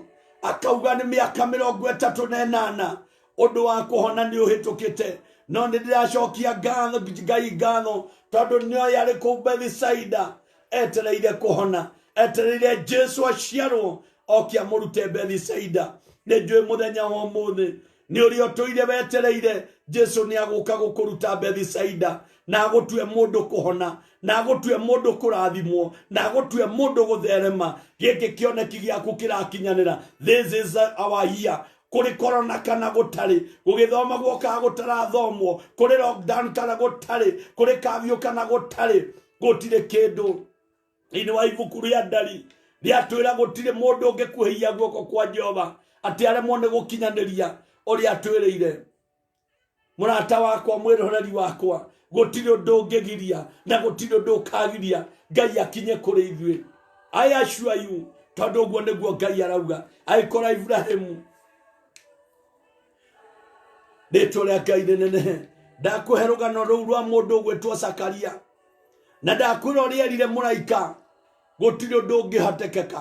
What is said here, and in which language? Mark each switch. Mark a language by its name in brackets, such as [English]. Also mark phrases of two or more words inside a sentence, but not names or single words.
[Kikuyu] Akauga nĩ mĩaka 38 ũndũ wa kũhona nĩ ũhĩtũkĩte, no nĩ ndĩracokia Ngai ngatho, tondũ nĩoĩ arĩ kũu Bethisaida etereire kũhona, etereire Jesu aciarwo oke amũrute Bethisaida. Nĩ njũĩ mũthenya wa ũmũthĩ nĩ ũrĩa ũtũire wetereire Jesu nĩ agũka gũkũruta Bethisaida, na agũtue mũndũ kũhona, na agũtue mũndũ kũrathimwo, na agũtue mũndũ gũtherema. Gĩkĩ kĩoneki gĩaku kĩrakinyanĩra. [English] This is our year. [Kikuyu] Kũrĩ korona kana gũtarĩ, gũgĩthoma guoka gũtarathomwo, kũrĩ lockdown kana gũtarĩ, kũrĩ kafyu kana gũtarĩ, gũtirĩ kĩndũ thĩinĩ wa ibuku rĩa Ndari riatwira gutire mundu ngikuhia guoko kwa Jehova ati aremwo ni gukinyaniria uri atwirire. Murata wakwa, mwiroreri wakwa, gutire undu ungigiria na gutire undu ukagiria Ngai akinye kuri ithuĩ. [English] I assure you, [Kikuyu] tondu guo niguo Ngai arauga. Aikora Ibrahimu rĩtwa rĩa Ngai nene. Ndakuhe rũgano rũu rwa mũndũ ũgwĩtwo Zakaria, na ndakwĩra ũrĩa erire mũraika gũtirĩ ũndũ ũngĩhotekeka.